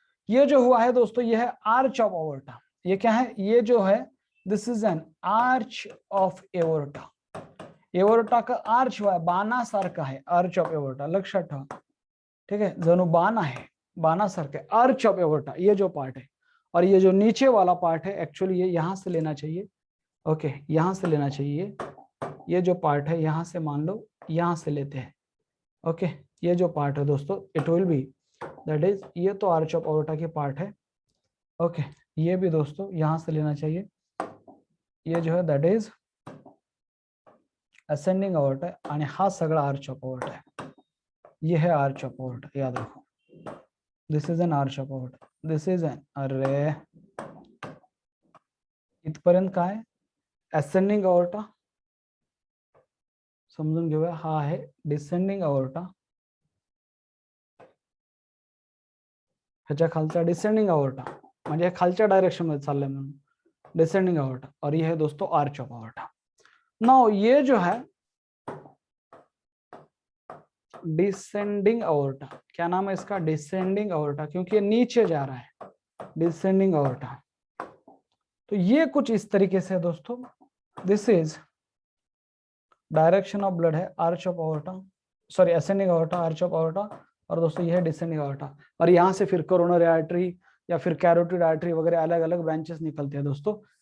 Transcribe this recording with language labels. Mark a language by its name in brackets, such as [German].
[Hindi] ये जो हुआ है दोस्तों ये है आर्च ऑफ एओर्टा, ये क्या है, ये जो है this is an arch of aorta, aorta का आर्च हुआ है, बाणा सारखा है, आर्च ऑफ एओर्टा, [Marathi] लक्षात ठेवा, [Hindi] ठीक है, [Marathi] जणू बाण आहे, [Hindi] बाणा सारखा है, आर्च ऑफ एओर्टा ये जो पार्ट है, और ये जो नीचे वाला पार्ट है एक्चुअली ये यहां से लेना चाहिए, ओके, यहां से लेना चाहिए, ये जो पार्ट है यहां से मान लो यहां से लेते हैं, ओके। ये जो पार्ट है दोस्तों it will be that is, ये तो आर्च ऑफ ऑर्टा की पार्ट है। ओके, ये भी दोस्तों यहां से लेना चाहिए, ये जो है दैट इज असेंडिंग अॉर्टा [Marathi] आहे आणि हा सगळा आर्च ऑफ अॉर्टा आहे, [Hindi] ये है आर्च ऑफ अॉर्टा, याद रखो, this is an arch of अॉर्टा, this is an, [Marathi] अरे इथपर्यंत काय असेंडिंग अॉर्टा समजून घेऊया, हा आहे डिसेंडिंग अॉर्टा, ह्याच्या खालचा डिसेंडिंग अॉर्टा, म्हणजे खालच्या डायरेक्शन मध्ये चाललंय म्हणून डिसेंडिंग अॉर्टा, [Hindi] और ये है दोस्तों आर्च ऑफ अॉर्टा। नाउ ये जो है डिसेंडिंग अॉर्टा, क्या नाम है इसका, डिसेंडिंग अॉर्टा, क्योंकि ये नीचे जा रहा है, डिसेंडिंग अॉर्टा। तो ये कुछ इस तरीके से है दोस्तों, [English] this is direction of blood [Hindi] है arch of अॉर्टा, sorry ascending अॉर्टा, arch of अॉर्टा, और दोस्तों ये है डिसेंडिंग अॉर्टा, और यहाँ से फिर कोरोनरी आर्टरी या फिर कैरोटिड आर्टरी वगैरह अलग अलग ब्रांचेस निकलते हैं दोस्तों।